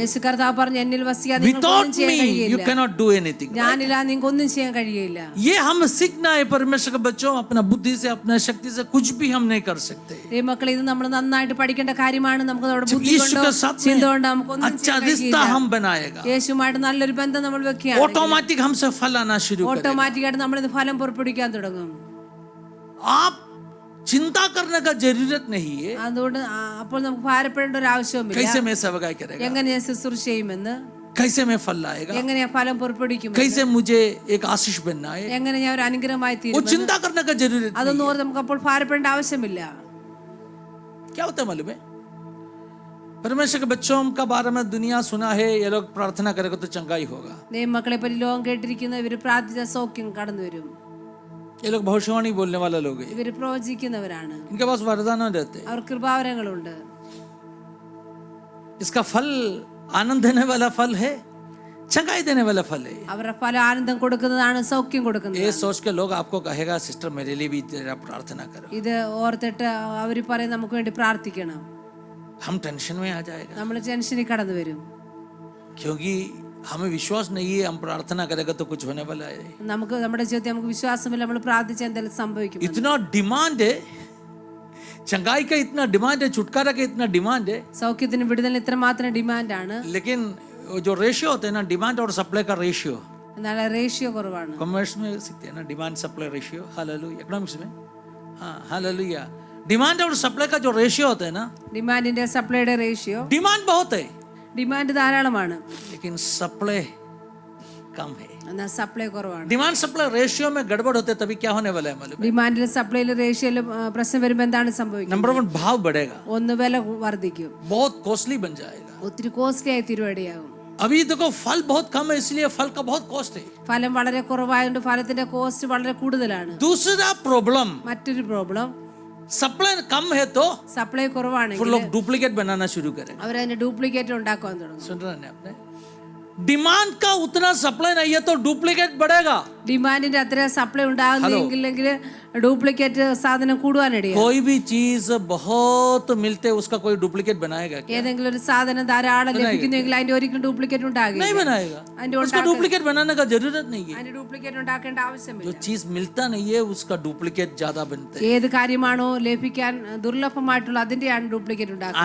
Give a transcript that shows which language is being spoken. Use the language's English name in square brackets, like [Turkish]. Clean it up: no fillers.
[Malayalam] യേശു കർത്താവ് പറഞ്ഞു, എന്നിൽ വസിക്കാതെ നിങ്ങൾക്ക് [English] Without [Malayalam] ഒന്നും ചെയ്യാൻ [English] me you [Malayalam] കഴിയില്ല. [English] cannot do anything. [Malayalam] ഞാനില്ല നിങ്ങൾക്ക് ഒന്നും ചെയ്യാൻ കഴിയില്ല. [Hindi] ये हम सीखना है परमेश्वर के बच्चों. अपना बुद्धि से अपना शक्ति से कुछ भी हम नहीं कर सकते. [Malayalam] ദൈവമക്കളെ, ഇത് നമ്മൾ നന്നായിട്ട് പഠിക്കേണ്ട കാര്യമാണ്. നമുക്ക് നമ്മുടെ ബുദ്ധി [Hindi] यीशु [Malayalam] കൊണ്ടോ [Hindi] के साथ [Malayalam] ചിന്ത [Hindi] में [Malayalam] കൊണ്ടോ നമുക്കൊന്നും [Hindi] अच्छा [Malayalam] ചെയ്യാൻ [Hindi] रिश्ता [Malayalam] കഴിയില്ല. [Hindi] हम बनाएगा. [Malayalam] യേശുമായിട്ട് നല്ലൊരു ബന്ധം നമ്മൾ വെക്കുകയാണ്. [Hindi] ऑटोमेटिक हमसे फल आना शुरू करेगा. [Malayalam] ഓട്ടോമാറ്റിക്കായിട്ട് നമ്മളിത് ഫലം പുറപ്പെടുവിക്കാൻ തുടങ്ങും. [Hindi] आप चिंता करने का जरूरत नहीं है [Malayalam] അതുകൊണ്ട് അപ്പോൾ നമുക്ക് ഭാരപ്പെടേണ്ട ഒരു ആവശ്യവുമില്ല. [Hindi] कैसे मैं सेवकाई करेगा, [Malayalam] എങ്ങനെ ഞാൻ ശുശ്രൂഷ ചെയ്യുമെന്ന്, [Hindi] कैसे मैं फल लाएगा, [Malayalam] എങ്ങനെ ഞാൻ ഫലം പുറപ്പെടുവിക്കും, [Hindi] कैसे मुझे एक आशीष बनना है. [Malayalam] എങ്ങനെ ഞാൻ ഒരു അനുഗ്രഹമായി [Hindi] वो [Malayalam] തീരും, [Hindi] चिंता करने का जरूरत नहीं. [Malayalam] അതൊന്നും ഓർത്ത് നമുക്ക് അപ്പോൾ ഭാരപ്പെടേണ്ട ആവശ്യമില്ല. [Hindi] क्या होता है मालूम है? परमेश्वर के बच्चों का बारे में दुनिया सुना है, ये लोग प्रार्थना करेगा तो चंगाई होगा। [Malayalam] ദൈവമക്കളെ പറ്റി ലോകം കേട്ടിരിക്കുന്ന ഇവര് പ്രാർത്ഥിച്ച സൗഖ്യം കടന്നു വരും. [Hindi] ये लोग भविष्यवाणी बोलने वाले लोग हैं, [Malayalam] ഇവര് പ്രവചിക്കുന്നവരാണ്. [Hindi] इनके पास वरदान रहते हैं। [Malayalam] അവർ കൃപാവരങ്ങളുണ്ട്. [Hindi] इसका फल आनंद देने वाला फल है, चंगाई देने वाला फल है। [Malayalam] അവരുടെ ഫലം ആനന്ദം കൊടുക്കുന്നതാണ്, സൗഖ്യം കൊടുക്കുന്നത്. [Hindi] ये सोच के लोग आपको कहेगा सिस्टर मेरे लिए भी जरा प्रार्थना करो। [Malayalam] ഇത് ഓർത്തിട്ട് അവര് പറയും നമുക്ക് വേണ്ടി പ്രാർത്ഥിക്കണം. [Hindi] हम टेंशन में आ जाएगा, [Malayalam] നമ്മൾ ടെൻഷനിൽ കടന്നു വരും. [Hindi] क्योंकि हमें विश्वास नहीं है हम प्रार्थना करेगा तो कुछ होने वाला है। [Malayalam] നമുക്ക് നമ്മുടെ ജീവിതത്തിൽ നമുക്ക് വിശ്വാസമില്ല, നമ്മൾ പ്രാർത്ഥിച്ചാൽ എന്തെങ്കിലും സംഭവിക്കും. [Hindi] इतना डिमांड है, चंगाई का इतना डिमांड है, छुटकारा का इतना डिमांड है, [Malayalam] സൗഖ്യത്തിന് വിടുതലിന് ഇത്രമാത്രം ഡിമാൻഡാണ്. [Hindi] लेकिन वो जो रेशियो होता है ना, डिमांड और सप्लाई का रेशियो, [Malayalam] എന്നാൽ റേഷ്യോ കുറവാണ്. [Hindi] कॉमर्स में सीखते हैं ना, demand supply ratio, hallelujah, economics में, हाँ हालेलुया, डिमांड और सप्लाई का जो रेशियो होता है ना, [Malayalam] ഡിമാൻഡിന്റെ സപ്ലൈയുടെ റേഷ്യോ, [Hindi] डिमांड बहुत है [Malayalam] ഡിമാൻഡ് ധാരാളമാണ്, [Hindi] लेकिन सप्लाई कम है। [Malayalam] എന്നാൽ സപ്ലൈ കുറവാണ്. [Hindi] डिमांड सप्लाई रेशियो में गड़बड़ होते तभी क्या होने वाला है मालूम है? [Malayalam] ഡിമാൻഡിലും സപ്ലൈയിലും റേഷ്യോയിലും പ്രശ്നം വരുമ്പോൾ എന്താണ് സംഭവിക്കുന്നത്? [Hindi] नंबर 1 भाव बढ़ेगा, [Malayalam] ഒന്ന് വില വർദ്ധിക്കും, [Hindi] बहुत कॉस्टली बन जाएगा। [Malayalam] ഒത്തിരി കോസ്റ്റ്ലി ആയി തീരുവടിയാകും. [Hindi] अभी देखो फल बहुत कम है, इसलिए फल का बहुत कॉस्ट है। [Malayalam] ഫലം വളരെ കുറവായതുകൊണ്ട് ഫലത്തിന്റെ കോസ്റ്റ് വളരെ കൂടുതലാണ്. [Hindi] दूसरा प्रॉब्लम, [Malayalam] മറ്റൊരു പ്രോബ്ലം, [Hindi] सप्लाई कम है तो [Malayalam] സപ്ലൈ കുറവാണെങ്കിൽ [Hindi] फिर लोग डुप्लीकेट बनाना शुरू करेंगे। [Malayalam] അവരതിന്റെ ഡ്യൂപ്ലിക്കേറ്റ് ഉണ്ടാക്കാൻ തുടങ്ങും. [Hindi] सुन रहे हैं आपने? डिमांड का उतना सप्लाई नहीं है तो डुप्लीकेट बढ़ेगा। [Malayalam] ഡിമാൻഡിന്റെ അത്ര സപ്ലൈ ഉണ്ടാകുന്നില്ലെങ്കിൽ ഡ്യൂപ്ലിക്കേറ്റ് സാധനം കൂടുവാനിടയാണ്. [Hindi] कोई भी चीज बहुत मिलते उसका कोई डुप्लीकेट बनाएगा क्या? [Malayalam] ഏതെങ്കിലും ഒരു സാധനം ധാരാളം ലഭിക്കുന്നെങ്കിൽ അതിന്റെ ഒരിക്കലും ഡ്യൂപ്ലിക്കേറ്റ് ഉണ്ടാകില്ല. [Hindi] नहीं बनाएगा, [Malayalam] അതിന്റെ [Hindi] उसका डुप्लीकेट बनाने का जरूरत नहीं है। [Malayalam] അതിന്റെ ഡ്യൂപ്ലിക്കേറ്റ് ഉണ്ടാക്കേണ്ട ആവശ്യമില്ല. [Hindi] जो चीज मिलता नहीं है उसका डुप्लीकेट ज्यादा बनते हैं। [Malayalam] ഏത് കാര്യമാണോ ലഭിക്കാൻ ദുർലഭമായിട്ടുള്ള അതിന്റെയാണ് ഡ്യൂപ്ലിക്കേറ്റ് ഉണ്ടാക്കുന്നത്.